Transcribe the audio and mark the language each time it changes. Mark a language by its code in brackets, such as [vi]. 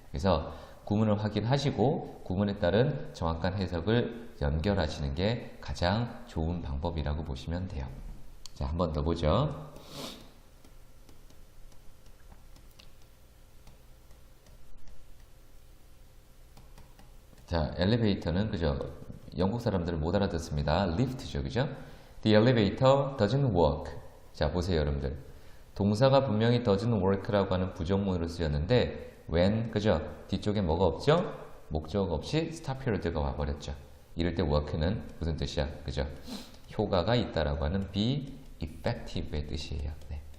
[ko] 그래서 구문을 확인하시고 구문에 따른 정확한 해석을 연결하시는 게 가장 좋은 방법이라고 보시면 돼요. 자, 한 번 더 보죠. 자, 엘리베이터는 그죠? 영국 사람들은 못 알아듣습니다. 리프트죠, 그죠? [en] The elevator doesn't work. [ko] 자, 보세요, 여러분들. 동사가 분명히 doesn't work라고 하는 부정문으로 쓰였는데 when, 그죠? 뒤쪽에 뭐가 없죠? 목적 없이 stop period가 와버렸죠. 이럴 때 work는 무슨 뜻이야? 그죠? 효과가 있다라고 하는 be effective의 뜻이에요. 네.